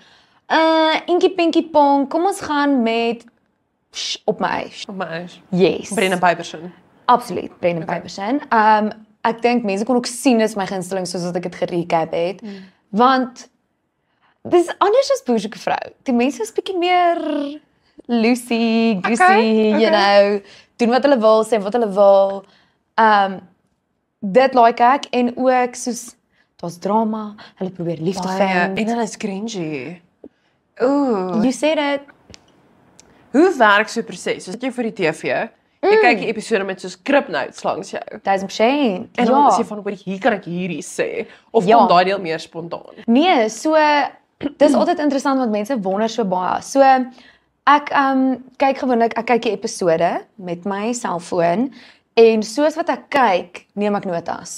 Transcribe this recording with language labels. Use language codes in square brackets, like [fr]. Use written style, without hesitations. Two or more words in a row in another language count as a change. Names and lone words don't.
[af] Inkie pinkie pong, kom ons gaan met op my eis. Op my eis. Yes. Brendan Pyperson. Absoluut, Brendan Pyperson. Ek dink mense kon ook sien dis my gunsteling soos wat ek dit gerecap het. Want dis anders as Boerse vrou. Die mense is bietjie meer [en] loosey, goosey, you know, [af] doen wat hulle wil, sê wat hulle wil. Dit like ek en ook soos daar's drama, hulle probeer liefde vind. En hulle is cringy. Ooh. [en] You said it. [af] Hoe werk so 'n proses? Soos jy vir die TV, jy kyk die episode met soos krip notes langs jou. 1000%. En dan is jy van, hier kan ek hierdie sê of Ja. kom daai deel meer spontaan? Nee, so dis altyd interessant want mense wonder so baie. So ek kyk gewoonlik, ek kyk die episode met my selfoon en soos wat ek kyk, neem ek notas.